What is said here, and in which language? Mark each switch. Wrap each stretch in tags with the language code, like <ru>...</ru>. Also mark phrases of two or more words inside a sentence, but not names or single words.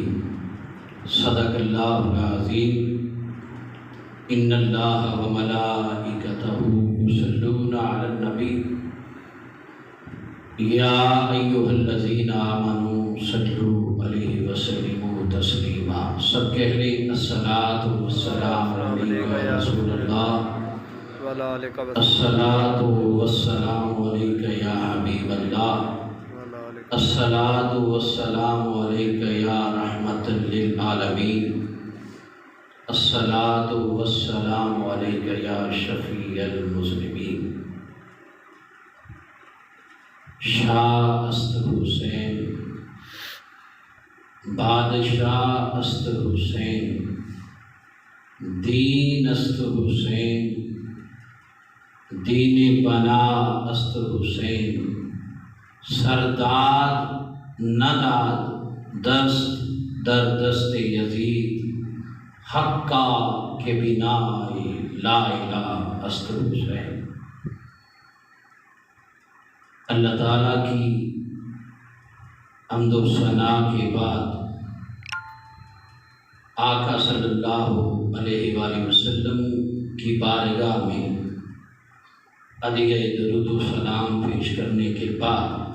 <ar>صدق الله العظيم. إن الله وملائكته يصلون على النبي يا أيها الذين آمنوا صلوا عليه وسلموا تسليما.</ar> <ur>سب کہہ لیں</ur> <ar>الصلاۃ والسلام علیک یا رسول اللہ، الصلاۃ والسلام علیک یا حبیب اللہ، الصلاۃ والسلام علیک یا رحمۃ للعالمین، الصلاۃ والسلام علیک یا شفیع المذنبین.</ar> <fa>شاہ است حسین، بادشاہ است حسین، دین است حسین، دین بنا است حسین، سرداد نداد دست در دست یزید، حقا کے بنا</fa> <ar>لا الہ</ar> <fa>است حسین.</fa> <ur>اللہ تعالیٰ کی حمد و ثنا کے بعد آقا</ur> <ar>صلی اللہ علیہ وآلہ وسلم</ar> <ur>کی بارگاہ میں عدیہ درود و سلام پیش کرنے کے بعد</ur>